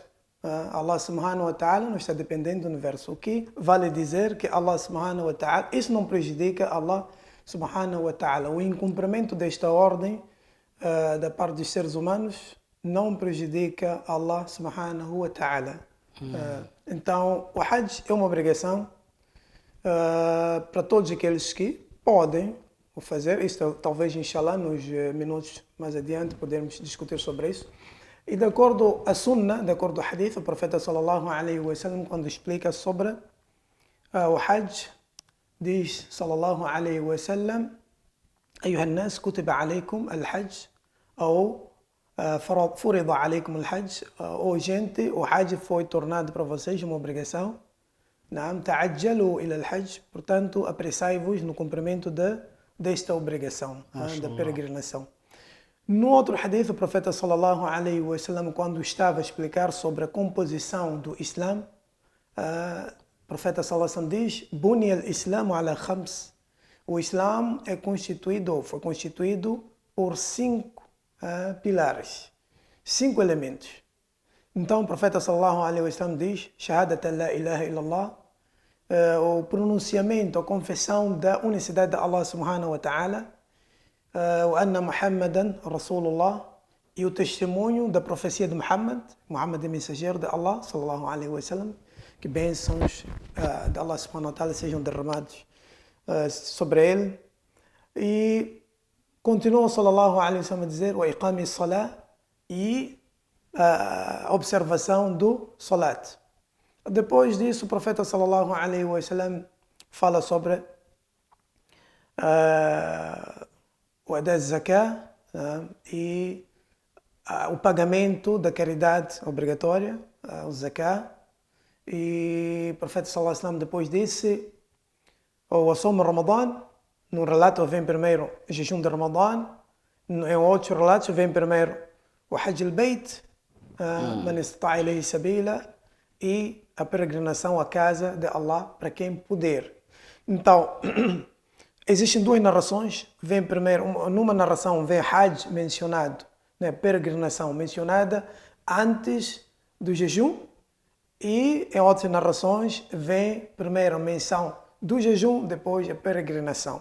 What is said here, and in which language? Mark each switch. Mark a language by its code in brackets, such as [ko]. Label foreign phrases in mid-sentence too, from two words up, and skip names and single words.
[ar] الله سبحانه وتعالى [pt] não está dependente do universo. O que vale dizer que [ar] الله سبحانه وتعالى, [pt] isso não prejudica [ar] الله سبحانه وتعالى. [pt] O incumprimento desta ordem da parte dos seres humanos não prejudica [ar] الله سبحانه وتعالى. [pt] Então, o Hajj é uma obrigação para todos aqueles que podem o fazer. Isto talvez, inshallah, nos minutos mais adiante podemos discutir sobre isso. E de acordo a Sunna, de acordo ao Hadith, o profeta [ar] صلى الله عليه وسلم, [pt] quando explica sobre o Hajj, diz [ar] صلى الله عليه وسلم: أيها الناس كتب عليكم الحج أو فرض عليكم الحج. [pt] Ou gente, o Hajj foi tornado para vocês uma obrigação. [ar] نعم تعجلوا إلى الحج. [pt] Portanto, apressai-vos no cumprimento desta obrigação, da peregrinação. No outro hadith, o profeta [ar] صلى الله عليه وسلم, [pt] quando estava a explicar sobre a composição do Islã, o profeta [ar] صلى الله عليه وسلم [pt] diz: [ar] "بني الإسلام على خمس." [pt] O Islã foi constituído por 5 pilares, 5 elementos. Então o profeta [ar] صلى الله عليه وسلم diz: "شهادة لا إله إلا الله." [pt] O pronunciamento, a confissão da unicidade de [ar] الله سبحانه وتعالى وأن محمدا رسول الله, [pt] e o testemunho da profecia de Muhammad é mensageiro de Allah [ar] صلى الله عليه وسلم, [pt] que bênçãos de [ar] الله سبحانه وتعالى [pt] sejam derramados sobre ele. E continua [ar] صلى الله عليه وسلم [pt] a dizer: [ar] "وإقام الصلاة", [pt] e a observação do salat. Depois disso, o profeta [ar] صلى الله عليه وسلم [pt] fala sobre o [ar] أداء الزكاة [pt] e o pagamento da caridade obrigatória, o zakah. E o profeta [ar] صلى الله عليه وسلم [pt] depois disse o [ar] الصوم رمضان. [pt] Num relato vem primeiro o jejum de Ramadan, em outros relatos vem primeiro o [ar] حج البيت من استطاع إليه سبيلا, [pt] e a peregrinação à casa de Allah para quem puder. Então, existem 2 narrações. Vem primeiro, numa narração vem Hajj mencionado, né, peregrinação mencionada antes do jejum, e em outras narrações vem primeiro a menção do jejum, depois a peregrinação.